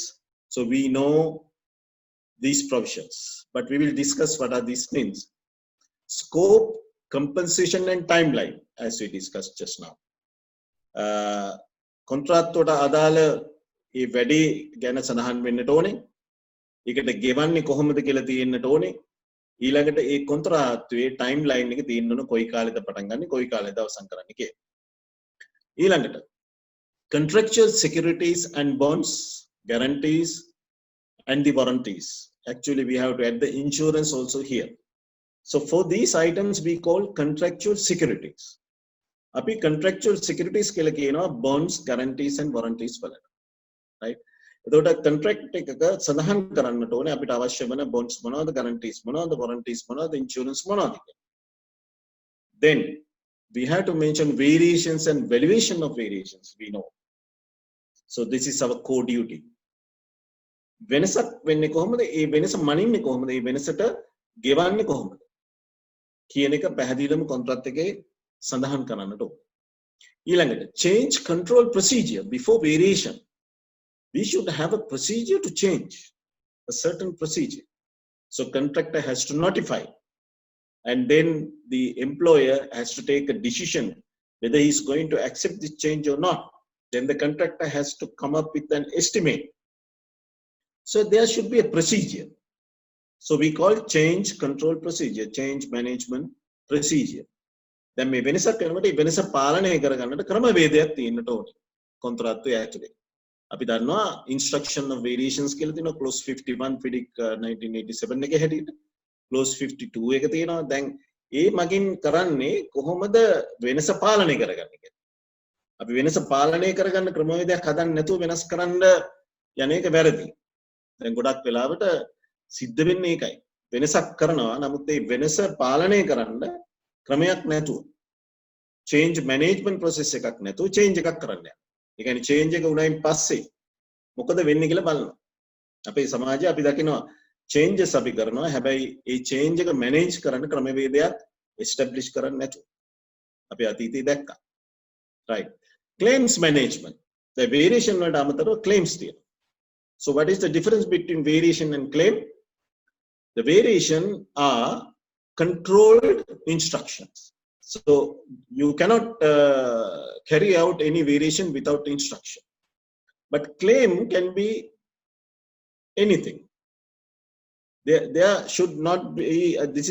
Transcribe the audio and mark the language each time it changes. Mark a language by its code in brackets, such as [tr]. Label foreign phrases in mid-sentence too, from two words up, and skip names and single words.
[en] So we know these provisions, but we will discuss what are these things. Scope, compensation and timeline, as we discussed just now. [si] Contract toda adala e වැඩි ගැන සඳහන් වෙන්නට ඕනේ. ඒකට ගෙවන්නේ කොහොමද කියලා තියෙන්නට ඕනේ. ඊළඟට ඒ කොන්ත්‍රාත්තුවේ ටයිම් ලයින් එක තියෙන්න ඕන කොයි කාලෙද පටන් ගන්න කොයි කාලෙද අවසන් කරන්න කියලා. [en] ඊළඟට contractual securities and bonds, guarantees and the warranties. Actually we have to add the insurance also here. So for these items we call contractual securities. [si] අපි [en] contractual securities [si] කියලා කියනවා [en] bonds, guarantees and warranties [si] වලට. Right? එතකොට contract එකක සඳහන් කරන්නට ඕනේ අපිට අවශ්‍ය වෙන bonds මොනවද, guarantees මොනවද, warranties මොනවද, insurance මොනවද කියලා. [en] Then we have to mention variations and valuation of variations, we know. So this is our core duty. [si] වෙනසක් වෙන්නේ කොහොමද? ඒ වෙනස මනින්නේ කොහොමද? ඒ වෙනසට ගෙවන්නේ කොහොමද? කියන එක පැහැදිලිවම කොන්ත්‍රාත් එකේ සඳහන් කරන්නට ඕනේ. [en] ඊළඟට change control procedure before variation. We should have a procedure to change, a certain procedure. So contractor has to notify, and then the employer has to take a decision whether he is going to accept this change or not. Then the contractor has to come up with an estimate. So there should be a procedure. So we call change control procedure, change management procedure. [si] Then මේ වෙනසක් කරනකොට මේ වෙනස පාලනය කරගන්නට ක්‍රමවේදයක් තියෙන්නට ඕනේ කොන්ත්‍රාත්තුවේ ඇතුලේ. අපි දන්නවා [en] instruction of variations [si] කියලා තියෙනවා clause 51 FIDIC 1987 එකේ හැටියට clause 52 එක තියෙනවා. දැන් ඒ මගින් කරන්නේ කොහොමද වෙනස පාලනය කරගන්නේ කියලා. අපි වෙනස පාලනය කරගන්න ක්‍රමවේදයක් හදන්න නැතුව වෙනස් කරන්න යන එක වැරදි. දැන් ගොඩක් වෙලාවට සිද්ධ වෙන්නේ ඒකයි. වෙනසක් කරනවා නමුත් ඒ වෙනස පාලනය කරන්න ක්‍රමයක් නැතුව [en] change management process [si] එකක් නැතුව change එකක් කරන්න යනවා. ඒ කියන්නේ change එක උනායින් පස්සේ මොකද වෙන්නේ කියලා බලනවා. අපේ සමාජයේ අපි දකිනවා changes අපි කරනවා හැබැයි ඒ change එක manage කරන්න ක්‍රමවේදයක් establish කරන්න නැතුව අපි අතීතයේ දැක්කා [en] right claims management the variation [si] වලට අමතරව [en] claims තියෙනවා so what is the difference between variation and claim the variation are controlled instructions so you cannot carry out any variation without instruction but claim can be anything there should not be this